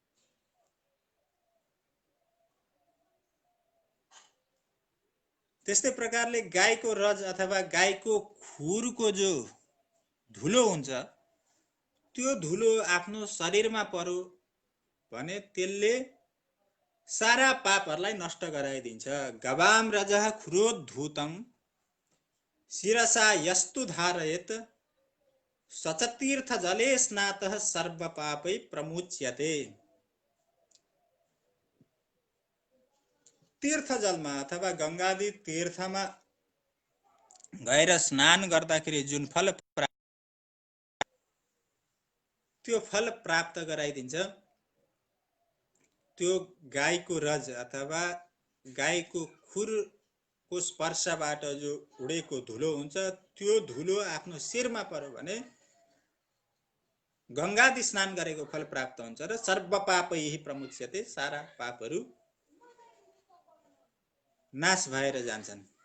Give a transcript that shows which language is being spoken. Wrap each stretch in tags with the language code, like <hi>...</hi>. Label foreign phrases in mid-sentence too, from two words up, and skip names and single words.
<ne>त्यस्तै प्रकारले गाईको रज अथवा गाईको खुरको जो धुलो हुन्छ, त्यो धुलो आफ्नो शरीरमा पर्यो भने त्यसले सारा पापहरूलाई नष्ट गराइदिन्छ।</ne> <sa>गवाम रजः खुरोद्धूतम शिरसा यस्तु धारयेत सचतीर्थ जले स्नातः सर्व पापै प्रमुच्यते।</sa> <ne>तीर्थ जलमा अथवा गंगादि तीर्थमा गएर स्नान गर्दाखेरि जुन फल त्यो फल प्राप्त गराइदिन्छ, त्यो गाईको रज अथवा गाईको खुरको स्पर्शबाट जो उडेको धुलो हुन्छ, त्यो धुलो आफ्नो शिरमा पर्यो भने गंगादि स्नान गरेको फल प्राप्त हुन्छ र</ne> <sa>सर्व पापै प्रमुच्यते,</sa> <ne>सारा पापहरू नाश भएर जान्छन्।</ne>